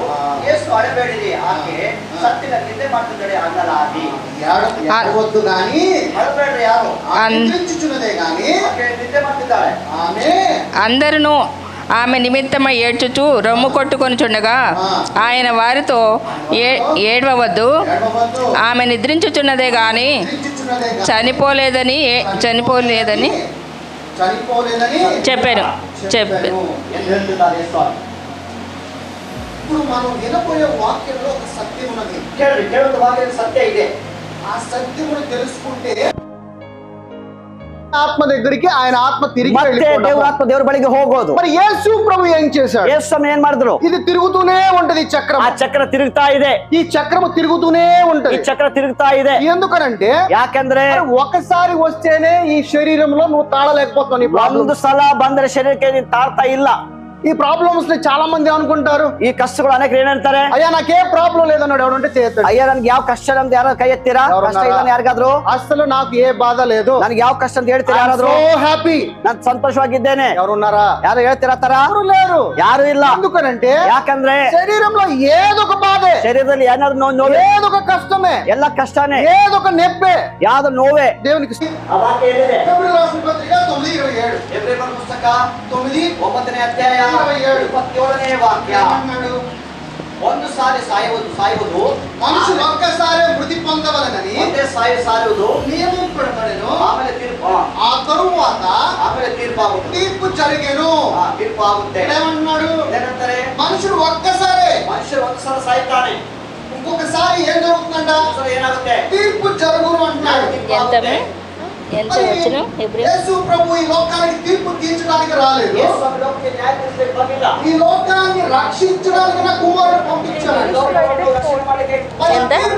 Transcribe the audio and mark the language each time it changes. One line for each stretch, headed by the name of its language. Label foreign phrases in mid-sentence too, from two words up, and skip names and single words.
Kannada: ಯೇಸು ಅಳಬೇಡಿರಿ, ಆಕೆ ಸತ್ತಿನ ನಿದ್ದೆ ಮಾಡ್ತಿದ್ದಾಳೆ ಅನ್ನಲಾಗಿ.
Telugu: ఏడవద్దు గాని
Kannada: ಅಳಬೇಡ್ರಿ, ಯಾರು
Telugu: నిద్రించుచున్నదే గాని
Kannada: ಆಕೆ ನಿದ್ದೆ ಮಾಡ್ತಿದ್ದಾಳೆ.
Telugu: అందరూ ఆమె నిమిత్తమై ఏడ్చుచూ రొమ్ము కొట్టుకొనుచుండగా ఆయన వారితో ఏడవవద్దు, ఆమె నిద్రించుచున్నదే గాని చనిపోలేదని చెప్పాను. ఇప్పుడు మనం వినపోయే వాక్యంలో ఒక సత్యం ఉన్నది.
Kannada: ಕೇಳುವ ವಾಕ್ಯದ ಸತ್ಯ ಇದೆ.
Telugu: ఆ సత్యమును తెలుసుకుంటే ఆత్మ దగ్గరికి ఆయన ఆత్మ తిరిగి
Kannada: ಆತ್ಮ ದೇವರ ಬಳಿಗೆ ಹೋಗೋದು.
Telugu: మరి యేసు ప్రభు ఏం చేశాడు?
Kannada: ಯೇಸು ಏನ್ ಮಾಡಿದ್ರು?
Telugu: ఇది తిరుగుతూనే ఉంటది చక్రం.
Kannada: ಆ ಚಕ್ರ ತಿರುಗುತಾ ಇದೆ.
Telugu: ఈ చక్రము తిరుగుతూనే ఉంటది.
Kannada: ಈ ಚಕ್ರ ತಿರುಗುತಾ ಇದೆ.
Telugu: ఎందుకనంటే
Kannada: ಯಾಕಂದ್ರೆ
Telugu: ఒకసారి వస్తేనే ఈ శరీరంలో నువ్వు తాళలేకపోతున్నావు.
Kannada: ಒಂದು ಸಲ ಬಂದ್ರೆ ಶರೀರಕ್ಕೆ ನೀನು ತಾಳ್ತಾ ಇಲ್ಲ.
Telugu: ఈ ప్రాబ్లమ్స్ ని చాలా మంది అనుకుంటారు.
Kannada: ಈ ಕಷ್ಟಗಳು ಅನೇಕರು ಏನಂತಾರೆ,
Telugu: అయ్యా నాకే ప్రాబ్లం లేదన్నాడు ఎవడంటే చేయొద్దు.
Kannada: అయ్యా ನನಗೆ ಯಾವ ಕಷ್ಟ ಅಂತ ಯಾರು ಕೈ ಎತ್ತೀರಾ? ಕಷ್ಟ ಇಲ್ಲ ಯಾರಿಗಾದ್ರು?
Telugu: అసలు నాకు ఏ బాధ లేదు,
Kannada: ನನಗೆ ಯಾವ ಕಷ್ಟ ಅಂತ ಹೇಳ್ತೀರಾ ಯಾರಾದ್ರು?
Telugu: హ్యాపీ,
Kannada: ನಾನು ಸಂತೋಷವಾಗಿದ್ದೇನೆ.
Telugu: ఎవరున్నారా?
Kannada: ಯಾರು ಹೇಳ್ತೀರಾ ತರ?
Telugu: ఎవరు లేరు.
Kannada: ಯಾರು ಇಲ್ಲ.
Telugu: ఎందుకనంటే
Kannada: ಯಾಕಂದ್ರೆ
Telugu: శరీరంలో ఏదో ఒక బాధే,
Kannada: ಶರೀರದಲ್ಲಿ ಏನಾದ್ರು ನೋವೇ,
Telugu: ఏదో ఒక కష్టమే,
Kannada: ಎಲ್ಲ ಕಷ್ಟನೇ,
Telugu: ఏదో ఒక నెప్పే,
Kannada: ಯಾವ್ದು ನೋವೇ.
Telugu: దేవునికి ఫిబ్రవరి రాసిన పత్రిక 9:27
Kannada: ಎಬ್ರಿಯರ ಪುಸ್ತಕ 9:27 ಅಧ್ಯಾಯ 27ನೇ ವಾಕ್ಯ. ಒಂದು ಸಾರಿ ಸಾಯುವುದು
Telugu: మనుషులు ఒక్కసారి మృతి పొందవలెనని
Kannada: ಒಂದೇ ಸಾಯುವುದು
Telugu: నియమింపబడెను.
Kannada: ಆಮೇಲೆ ತೀರ್ಪು,
Telugu: ఆ తరువాత
Kannada: ಆಮೇಲೆ ತೀರ್ಪು ಆಗುತ್ತೆ.
Telugu: తీర్పు జరిగెను.
Kannada: ತೀರ್ಪು ಆಗುತ್ತೆ.
Telugu: ఏమన్నాడు?
Kannada: ಏನಂತಾರೆ?
Telugu: మనుషుడు ఒక్కసారి,
Kannada: ಮನುಷ್ಯರು ಒಂದು ಸಲ ಸಾಯ್ತಾನೆ,
Telugu: ఇంకొకసారి ఏం జరుగుతుందంట?
Kannada: ಏನಾಗುತ್ತೆ?
Telugu: తీర్పు జరుగును అంటున్నాడు. ఎంత వచ్చిన యేసు ప్రభు ఈ లోకానికి తీర్పు తీర్చడానికి రాలేదు. ఈ లోకాన్ని రక్షించడానికి నా కుమారుడు పంపించాడు. ఎంత?